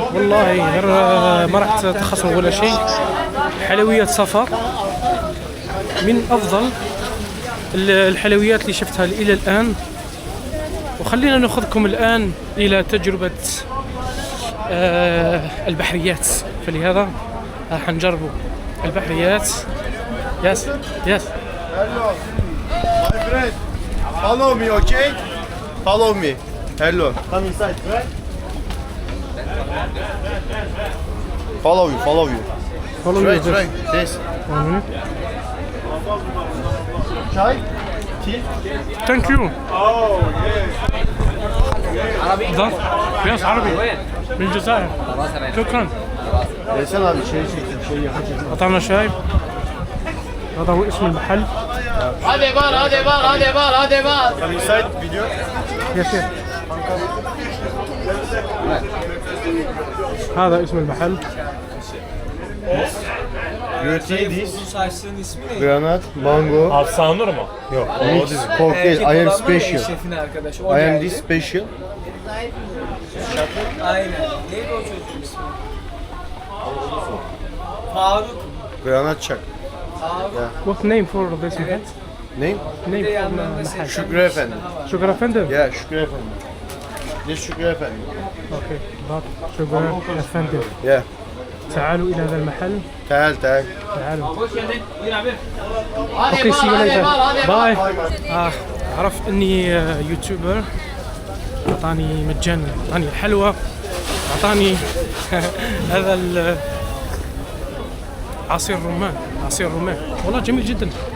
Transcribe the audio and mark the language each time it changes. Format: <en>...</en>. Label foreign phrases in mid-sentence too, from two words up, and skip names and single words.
<ar>والله غير ما راح تخسروا ولا شيء. حلويات صفا من افضل الحلويات اللي شفتها الى الان. وخلينا ناخذكم الآن إلى تجربة البحريات. فلهذا راح نجربوا البحريات.</ar> <en>Yes. Hello. My friend. Follow me, okay? Follow me. Hello. Come inside, right? Follow you. Follow Right. you. This. Chai? Tea? Thank you. Oh, yes. Yes,</en> <ar>عربي من الجزائر. شكرا.</ar> <tr>Desene abi şey yakacak.</tr> <ar>أعطانا شاي. هذا هو اسم المحل.</ar> <tr>Hadi var.</tr> <en>Come inside video. Yes.</en> <ar>هذا اسم المحل.</ar> <en>You see this? Granat, mango.</en> <tr>Afsanur mu? Yok.</tr> <en>This is cocktail. I am special.</en> <tr>Şefin arkadaşı.</tr> <en>I am this special.</en> <tr>Aynen. Neydi o çocuğun ismi? Faruk. Granat çak.</tr> <en>What name for this محل? Name? Name for</en> <tr>yanlarında</tr> <ar>المحل. Şükrü Efendi. شكرا فندم.</ar> <en>Yeah, Şükrü Efendi. This Şükrü Efendi.</en> <ar>اوكي شكرا يا فندم.</ar> <en>Yeah.</en> <ar>تعالوا إلى هذا المحل. تعال. تعالوا.</ar> <tr>Hoş geldin. Buyur abi.</tr> <en>Okay see you bye.</en> <ar>عرفت اني يوتيوبر. اعطاني مجانا، اعطاني الحلوى، اعطاني هذا عصير رمان والله جميل جدا.</ar>